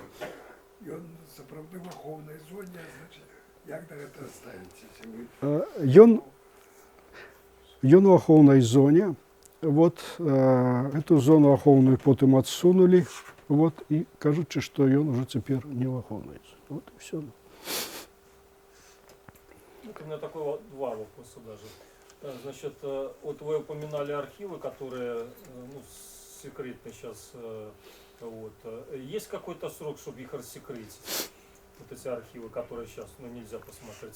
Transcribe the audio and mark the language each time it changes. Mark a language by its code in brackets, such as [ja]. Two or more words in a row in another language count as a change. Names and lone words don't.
[be] Ён сапраўды в ахоўнай зоне, значит, як да гэта ставіце? Ён у ахоўнай зоне. Вот, эту зону ахоўную потым адсунулі, вот, і кажучы, што ён уже цяпер не ў ахоўнай зоне. [ru] Вот и все. У меня такой два вопроса даже. Значит, вот вы упоминали архивы, которые, ну, секретный сейчас. Вот. Есть какой-то срок, чтобы их рассекретить? Вот эти архивы, которые сейчас нельзя посмотреть.